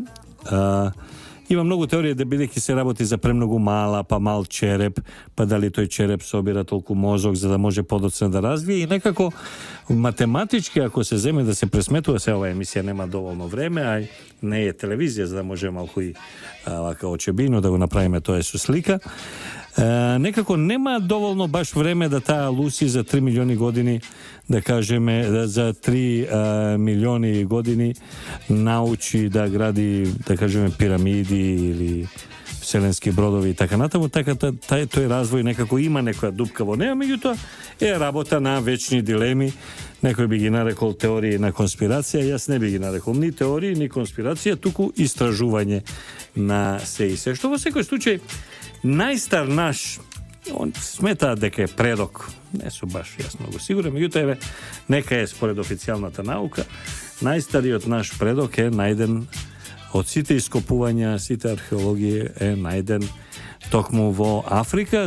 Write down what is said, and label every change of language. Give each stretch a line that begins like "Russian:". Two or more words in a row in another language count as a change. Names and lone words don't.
Macedonian: Има многу теории да бидејќи се работи за премногу мала, па мал череп, па дали тој череп собира толку мозок за да може подоцна да развие, и некако математички ако се земе да се пресметува, се оваа емисија нема доволно време, а не е телевизија за да може малку и вака очебино да го направиме тоа со слика. Некако нема доволно баш време да та Lucy за 3 милиони години, да кажам, за 3 милиони години научи да гради, да кажам, пирамиди или вселенски бродови и така натаму, така тој развој некако има некоја дупкаво неа, меѓутоа е работа на вечни дилеми. Некој би ги нарекол теории на конспирација, јас не би ги нарекол ни теории, ни конспирација, туку истражување на се и се. Што во секој случај, најстар наш, он смета дека е предок, не сум баш јас многу сигурен, меѓутоа нека е според официјалната наука, најстариот наш предок е најден од сите ископувања, сите археологија е најден токму во Африка.